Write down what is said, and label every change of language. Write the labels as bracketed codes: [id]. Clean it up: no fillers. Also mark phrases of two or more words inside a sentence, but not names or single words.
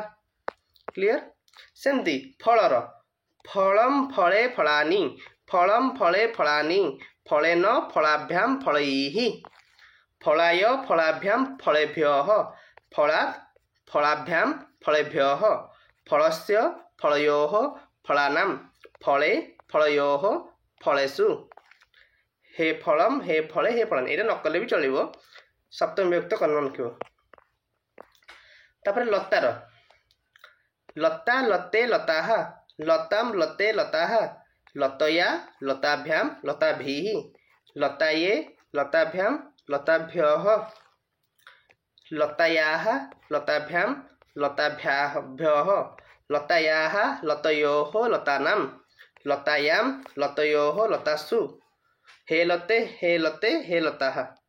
[sa] क्लियर सेमती फलर फलम फले फलानि फलेन फलाभ्याम फलैः फलाय फलाभ्याम फलेभ्यः फलात् फलाभ्याम फलेभ्यः फलस्य फलयोः फलानां फले फलयोः फलेषु हे फलम हे फले हे फलानि [bn] এটা নকলে ভী চলিবো সপ্তমী বিভক্ত কর্ণ লিখিবো। [sa] तापर लतार लता लते लताः लताम लते लताः लतया लताभ्याम लताभिः लताये लताभ्याम लताभ्यः लतायाः लताभ्याम लताभ्यः लतायाः लतयोः लतानां लतायां लतयोः लतासु हे लते हे लते हे लताः।